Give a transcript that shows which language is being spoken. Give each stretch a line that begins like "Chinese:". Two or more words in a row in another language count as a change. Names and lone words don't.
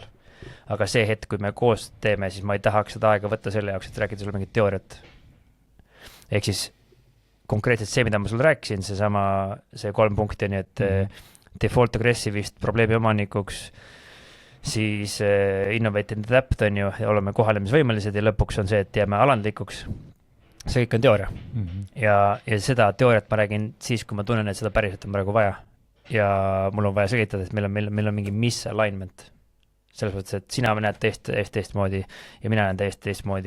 Estonian: Aga see hetk, kui me koos teeme, siis ma ei tahaks seda aega võtta selle jaoks, et rääkida sulle mingit teooriat. Ehk siis konkreetselt see, mida ma sulle rääkisin, see 3 punkti on, et default aggressiivist probleemi omanikuks, siis
English: innovate and adapt
Estonian: on ju, ja oleme kohalemisvõimelised ja lõpuks on see, et jääme alandlikuks. See kõik on teooria. Ja seda teooriat ma räägin siis, kui ma tunnen, et seda päriselt on praegu vaja. Ja mul on vaja selgitada, et meil on mingi misalignment. Selles mõttes, et sina näed teistmoodi ja mina näen teistmoodi.